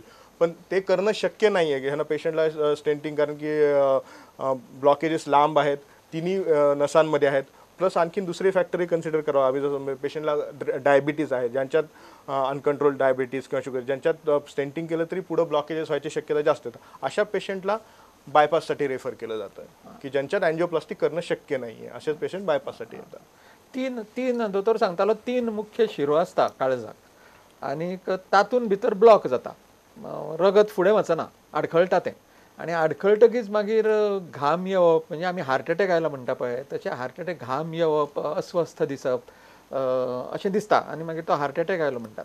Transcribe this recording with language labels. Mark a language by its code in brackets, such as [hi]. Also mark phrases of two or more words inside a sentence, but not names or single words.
[mr] पण ते करणं शक्य नाही आहे की ह्यांना पेशंटला स्टेंटिंग, कारण की ब्लॉकेजेस लांब आहेत, तिन्ही नसांमध्ये आहेत, प्लस आणखीन दुसरी फॅक्टरी कन्सिडर करावं हवी. जसं पेशंटला डायबिटीज आहे, ज्यांच्यात अनकंट्रोल डायबिटीज किंवा शुगर, ज्यांच्यात स्टेंटिंग केलं तरी पुढं ब्लॉकेजेस व्हायची शक्यता जास्त आहे. अशा पेशंटला बायपाससाठी रेफर केलं जातं की ज्यांच्यात एन्जिओप्लास्टी करणं शक्य नाही आहे, असेच पेशंट बायपाससाठी येतात. [kok] तीन दोतोर सांगतालो 3 मुख्य शिरो आसता काळजाक आणि तातून भितर ब्लॉक जाता, रगत फुडें वचना, आडखळटा तें, आणि आडखळटकीच मागीर घाम येवप, म्हणजे आमी [en] heart attack [kok] आयला म्हणटा पळय तशें [en] heart attack, [kok] घाम येवप, अस्वस्थ दिसप, अशें दिसता आनी मागीर तो [en] heart attack [kok] आयलो म्हणटात.